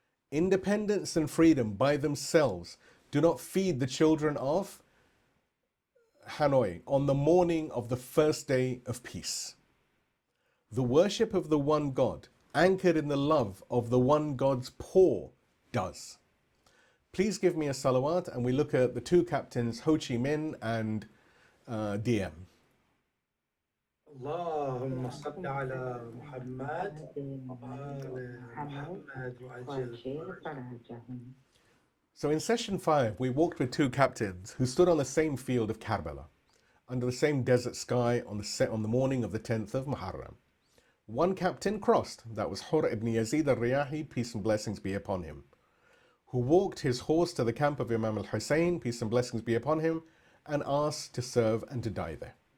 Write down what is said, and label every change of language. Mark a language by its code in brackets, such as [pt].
[en] Independence and freedom by themselves do not feed the children of Hanoi on the morning of the first day of peace. The worship of the one God, anchored in the love of the one God's poor, does. Please give me a salawat and we look at the two captains, Ho Chi Minh and DM. [ar] اللهم صل على محمد وآل محمد وعجل فرجهم. [en] So in session 5, we walked with two captains who stood on the same field of Karbala, under the same desert sky on the morning of the 10th of Muharram. One captain crossed, that was Hur ibn Yazid al-Riyahi, peace and blessings be upon him, who walked his horse to the camp of Imam al-Hussein, peace and blessings be upon him, and asked to serve and to die there.